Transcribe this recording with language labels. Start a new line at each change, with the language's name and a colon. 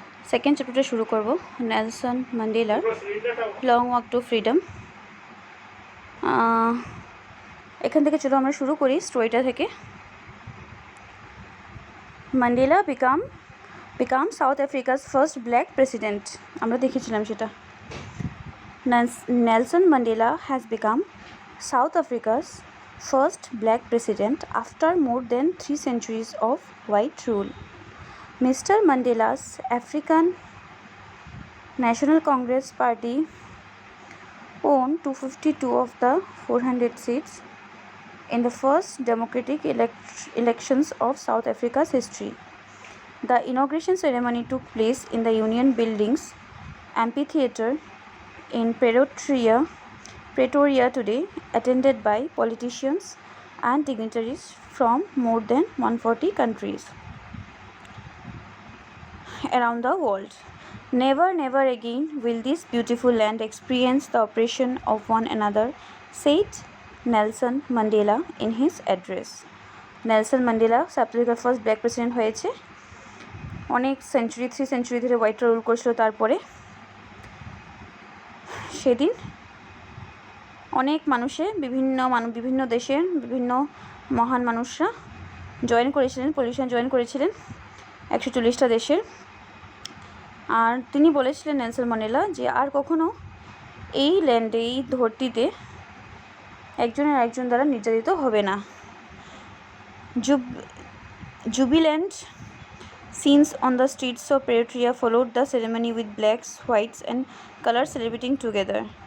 Bangla: Second চ্যাপ্টারটা শুরু করব নেলসন ম্যান্ডেলার লং ওয়াক টু ফ্রিডম। এখান থেকে চলো আমরা শুরু করি স্টোরিটা থেকে।
English: Mandela become South Africa's first black president.
Bangla: আমরা দেখেছিলাম সেটা।
English: Nelson Mandela has become South Africa's first black president after more than 3 centuries of white rule. Mr. Mandela's African National Congress Party won 252 of the 400 seats in the first democratic elections of South Africa's history. The inauguration ceremony took place in the Union Buildings Amphitheatre in Pretoria today, attended by politicians and dignitaries from more than 140 countries around the world. Never again will this beautiful land experience the oppression of one another, said Nelson Mandela in his address.
Bangla: Nelson Mandela south আফ্রিকার first black president হয়েছে। অনেক century 3 century ধরে হোয়াইটরা rule করেছিল। তারপরে সেদিন অনেক বিভিন্ন দেশের বিভিন্ন মহান মানুষরা পলিটিশিয়ান জয়েন করেছিলেন 140টা দেশের। আর তিনি বলেছিলেন নেলসন ম্যান্ডেলা যে আর কখনো এই ল্যান্ডে এই ধরতিতে একজন দ্বারা নির্যাতিত হবে না।
English: Jubilant scenes on the streets of Pretoria followed the ceremony with blacks, whites and colors celebrating together.